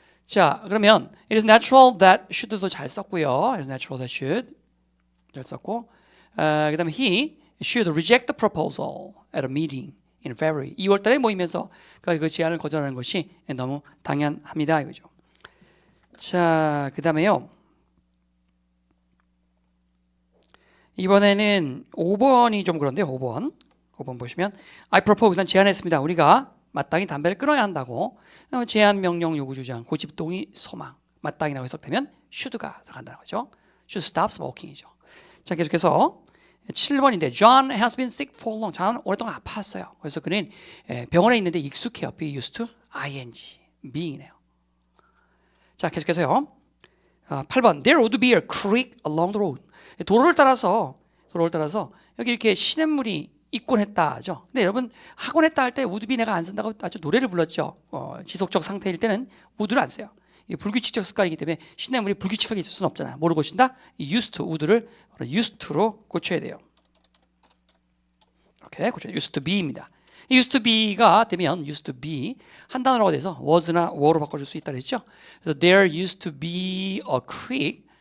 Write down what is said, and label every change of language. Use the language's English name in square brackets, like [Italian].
[Korean] 자, 그러면 [English] it is natural that should [Korean] 도 잘 썼고요. [English] it is natural that should [Korean] 잘 썼고 그 다음에 [English] he should reject the proposal at a meeting in February. [Korean] 2월 달에 모이면서 그 제안을 거절하는 것이 너무 당연합니다 이거죠. 자, 그 다음에요 이번에는 5번이 좀 그런데요. 5번 보시면 [English] I propose, [Korean] 난 제안했습니다. 우리가 마땅히 담배를 끊어야 한다고. 제안, 명령, 요구, 주장, 고집, 동의, 소망. 마땅히라고 해석되면 should가 들어간다는 거죠. [English] should stop smoking이죠. [Korean] 자, 계속해서 7번인데 [English] John has been sick for long. [Korean] John 오랫동안 아팠어요. 그래서 그는 병원에 있는데 익숙해요. [English] be used to ing, being이네요. [Korean] 자, 계속해서요 8번 [English] There would be a creek along the road. [Korean] 도로를 따라서 여기 이렇게 시냇물이 있곤 했다 하죠. 근데 여러분 하곤 했다 할 때 would be 내가 안 쓴다고 아주 노래를 불렀죠. 지속적 상태일 때는 would를 안 써요. 이게 불규칙적 습관이기 때문에 시냇물이 불규칙하게 있을 수는 없잖아요. 뭐를 고친다? [English] used to, would를 used to로 [Korean] 고쳐야 돼요. 이렇게 고쳐야 돼요. [English] used to be입니다. [Korean] used to be가 되면 used to be 한 단어로 돼서 was나 were로 바꿔줄 수 있다 그랬죠. [English] 그래서 there used to be a creek.